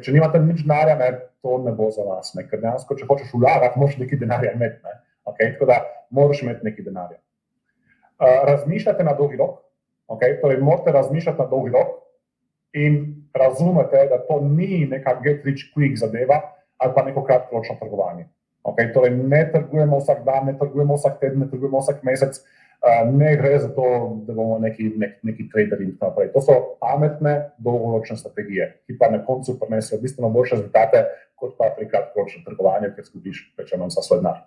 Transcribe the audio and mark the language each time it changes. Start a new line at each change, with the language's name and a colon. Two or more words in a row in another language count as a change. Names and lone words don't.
Slovenian: Če nimate nič denarja, to ne bo za vas. Ker dejansko, če hočeš vlagati, moraš nekaj denarja imeti. Okay? Tako da moraš imeti nekaj denarja. Razmišljate na dolgi rok. Okay? Torej, morate razmišljati na dolgi rok in razumete, da to ni neka
English: get rich quick
Slovenian: zadeva ali pa neko kratkoročno trgovanje. Okay? Torej, ne trgujemo vsak dan, ne trgujemo vsak teden, ne trgujemo vsak mesec, ne gre za to, da bomo neki traderi in tako naprej. To so pametne, dolgoročne strategije, ki pa na koncu prinesejo bistveno boljše rezultate, kot pa pri kratkoročnem trgovanju, ker izgubiš večino vsa svoj denar.